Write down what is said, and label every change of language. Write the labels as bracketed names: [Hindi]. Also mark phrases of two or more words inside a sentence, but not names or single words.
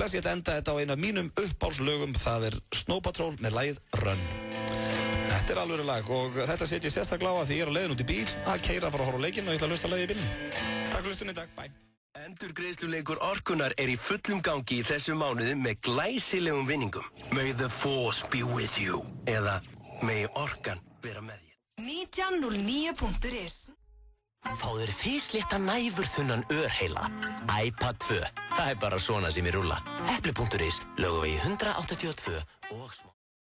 [Icelandic] Ég ætla að enda þetta á einu af mínum uppáhaldslögum. Það er Snow Patrol með lagið Run. Þetta er alvöru lag og þetta set ég sérstaklega á að því ég er á leiðin út í bíl að keyra að fara að horfa á leikinn og ég ætla að hlusta lagið í bílnum. Takk fyrir hlustunni í dag. Bye. Endurgreiðsluleikur Orkunnar er í fullum gangi í þessu mánuði með glæsilegum vinningum. [English] May the force be with you. [Icelandic] Eða may Orkan vera með þér. 1909.is Fá þér físlétta næfurþunnan örheila. iPad 2. Það er bara svona sem ég rúlla. Epli.is, Laugavegi 182 og smá.